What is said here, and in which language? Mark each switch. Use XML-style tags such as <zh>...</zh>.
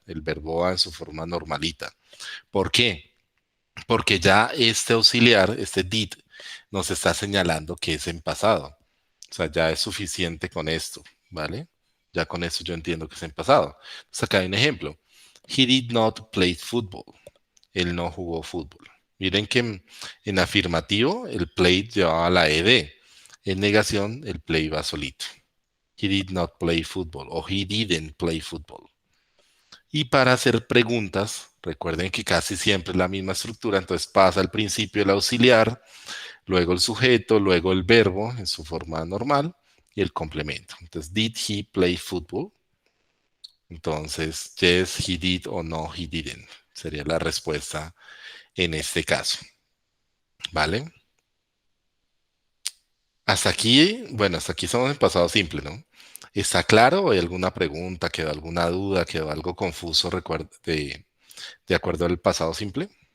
<es>El verbo va en su forma normalita. ¿Por qué? Porque ya este auxiliar, este did, nos está señalando que es en pasado. O sea, ya es suficiente con esto, ¿vale? Ya con esto yo entiendo que es en pasado. Entonces acá hay un ejemplo.</es> <en>He did not play football.</en> <es>Él no jugó fútbol. Miren que en afirmativo el play llevaba la ed. En negación el play va solito.</es> <en>He did not play football o he didn't play football.</en> <es>Y para hacer preguntas, recuerden que casi siempre es la misma estructura, entonces pasa al principio el auxiliar, luego el sujeto, luego el verbo en su forma normal y el complemento.</es> <en>Entonces, did he play football? Entonces, yes, he did o no, he didn't.</en> <es>Sería la respuesta en este caso. ¿Vale? Hasta aquí, bueno, hasta aquí estamos en pasado simple, ¿no? ¿Está claro? ¿Hay alguna pregunta? ¿Quedó alguna duda? ¿Quedó algo confuso de acuerdo al pasado simple?</es>